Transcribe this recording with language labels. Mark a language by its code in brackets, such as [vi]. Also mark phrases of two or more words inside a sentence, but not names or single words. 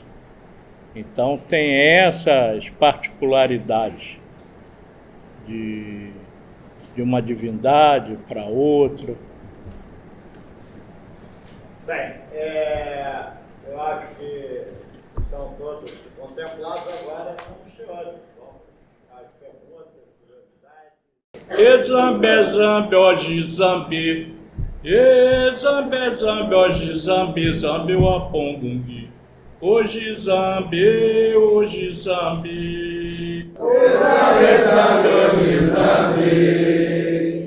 [pt] Então tem essas particularidades de uma divindade para outra. Bem, eu acho que estão todos contemplados agora com os senhores. As perguntas, curiosidades. Zambe, zambe, hoje zambe. Zambe, zambe, hoje zambe, zambe o apongungi. Hoje zambe, hoje zambe. Zambe, zambe, hoje zambe.